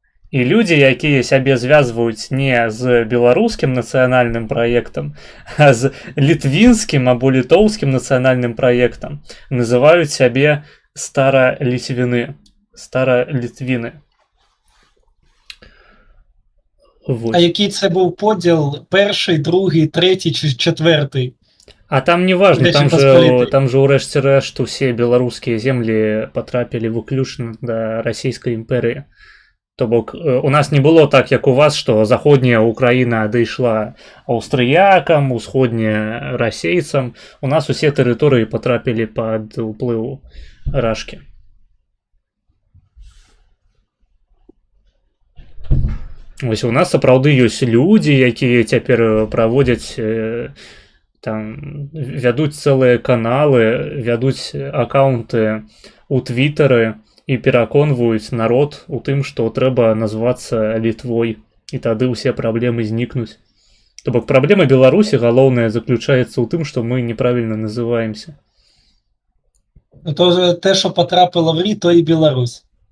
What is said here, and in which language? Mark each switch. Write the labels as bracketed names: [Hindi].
[Belarusian] І людзі, якія сябе звязваюць не з беларускім нацыянальным праектам, а з літвінскім або літоўскім нацыянальным праектам, называюць сябе старалітвіны, старалітвіны. [Ukrainian] А який це був поділ? Перший, другий, третій чи четвертий? [Belarusian] А там не важно, там же урэшце рэшт усе беларускія землі патрапілі выключна да расійскай імперыі. То бок у нас не было так, як у вас, што заходняя Украіна адышла аўстрыякам, усходняя расейцам. У нас усе тэрыторыі патрапілі пад уплыў рашкі. Вось у нас сапраўды ёсць людзі, якія цяпер праводзяць там, вядуць цэлыя каналы, вядуць акаунты у твітары і пераконваюць народ у тым, што трэба назвацца Літвой, і тады ўсе праблемы знікнуць. То бок праблема Беларусі галоўная заключаецца ў тым, што мы неправільна называемся. [Ukrainian] То те, що потрапило в Рі, то і Білорусь.